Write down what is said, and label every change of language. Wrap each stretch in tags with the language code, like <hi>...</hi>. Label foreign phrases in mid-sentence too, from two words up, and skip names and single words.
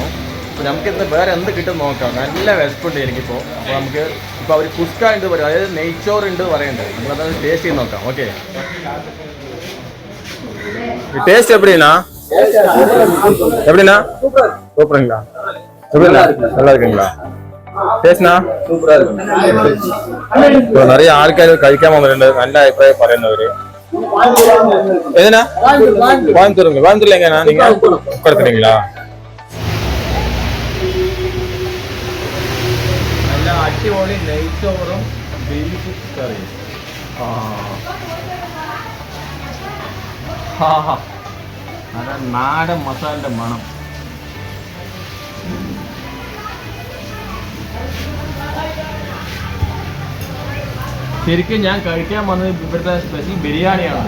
<ml>അപ്പോൾ നമുക്ക് ഇന്ന് വേറെ എന്ത് കിട്ടും നോക്കാം. നല്ല വിശപ്പുണ്ട് എനിക്കിപ്പോൾ. അപ്പോൾ നമുക്ക് ഇപ്പോൾ അവർ കുസ്ക ഉണ്ട് പറയും, അതായത് നെയ്ച്ചോറ് ഉണ്ട് പറയുന്നുണ്ട്. നമ്മളത് ടേസ്റ്റ് ചെയ്ത് നോക്കാം. ഓക്കെ, ടേസ്റ്റ് എപ്പടിനാ?</ml> <ta>സൂപ്പറുங்களா? நல்லா இருக்குங்களா?</ta> <ml>ടേസ്റ്റാ? ഇപ്പോൾ நிறைய ആൾക്കാർ കഴിക്കാൻ വന്നിട്ടുണ്ട്. നല്ല അഭിപ്രായം പറയുന്നവര്. ഏതിനാ?</ml> <ta>കോയമ്പത്തൂരുங்க. கோயம்புத்தூர்ல எங்கண்ணா நீங்க கொடுக்குறீங்களா?</ta> <ml>നല്ല അടിപൊളി നെയ്ച്ചോറും ബീഫ് കറിയും. നല്ല നാടൻ മസാലയുടെ മണം. ശരിക്കും ഞാൻ കഴിക്കാൻ വന്നത് ഇവിടുത്തെ സ്പെഷ്യൽ ബിരിയാണിയാണ്.</ml>